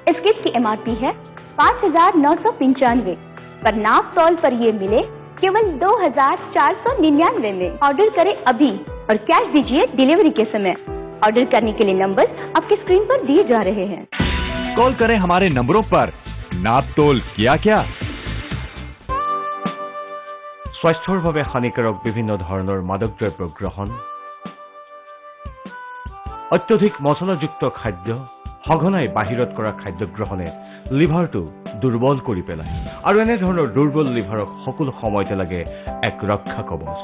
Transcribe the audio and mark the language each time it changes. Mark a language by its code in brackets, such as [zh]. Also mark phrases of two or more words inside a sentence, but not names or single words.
[hi] इस किट की MRP है 5,995, पर नाप तौल पर ये मिले केवल 2,499 में। ऑर्डर करें अभी और कैश दीजिए डिलीवरी के समय। ऑर्डर करने के लिए नंबर आपके स्क्रीन पर दिए जा रहे हैं। कॉल करें हमारे नंबरों पर। नाप तोल किया क्या? [as] স্বাস্থ্যৰ বাবে হানিকাৰক বিভিন্ন ধৰণৰ মাদক দ্ৰব্য গ্ৰহণ, অত্যধিক মছলাযুক্ত খাদ্য, সঘনাই বাহিৰত কৰা খাদ্য গ্ৰহণে লিভাৰটো দুৰ্বল কৰি পেলায় আৰু এনে ধৰণৰ দুৰ্বল লিভাৰক সকলো সময়তে লাগে এক ৰক্ষা কৱচ।